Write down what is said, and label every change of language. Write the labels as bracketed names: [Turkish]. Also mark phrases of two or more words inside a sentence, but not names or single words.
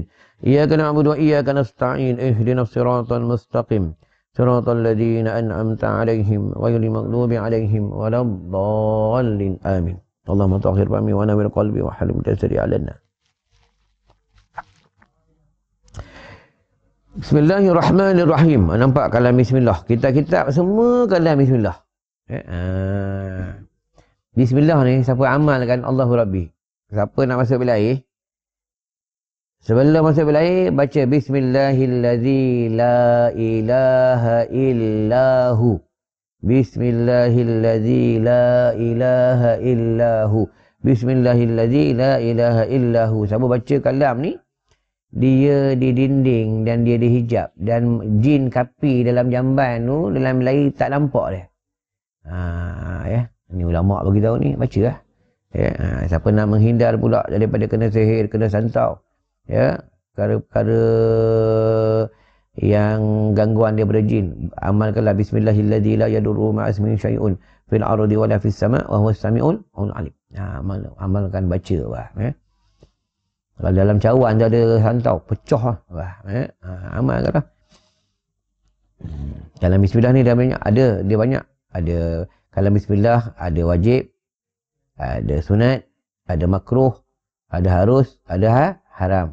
[Arabic] إياك نعبد وإياك نستعين اهدنا الصراط المستقيم. صراط الذين أنعمت عليهم غير المغضوب عليهم ولا الضالين. Amin. اللهم طهر فمي ونور قلبي وحلم جسدي علنا بسم الله الرحمن الرحيم. [Malay] Nampak kalam bismillah. Kitab-kitab semua kalam bismillah. Bismillah ni siapa amalkan [Arabic] الله ربي. [Malay] Siapa nak masuk bil air? Sebelum masuk bil air baca [Arabic] بسم الله الذي لا إله إلا هو. بسم الله الذي لا إله إلا هو. بسم الله الذي لا إله إلا هو. [Malay] Siapa baca kalam ni? Dia di dinding dan dia dihijab dan jin kapi dalam jamban tu dalam air tak nampak dia. Ni ulama bagi tahu ni, bacalah. Siapa nak menghindar pula daripada kena sihir, kena santau, perkara-perkara yang gangguan daripada jin, amalkanlah [Arabic] بسم الله الذي لا يضر مع اسمه شيء في الأرض ولا في السماء وهو السميع العليم. [Malay] Amalkan, baca. Kalau dalam cawan tu ada santau, pecah lah. Amalkanlah. Dalam bismillah ni dia banyak. Ada kalam bismillah, ada wajib, ada sunat, ada makruh, ada harus, ada haram.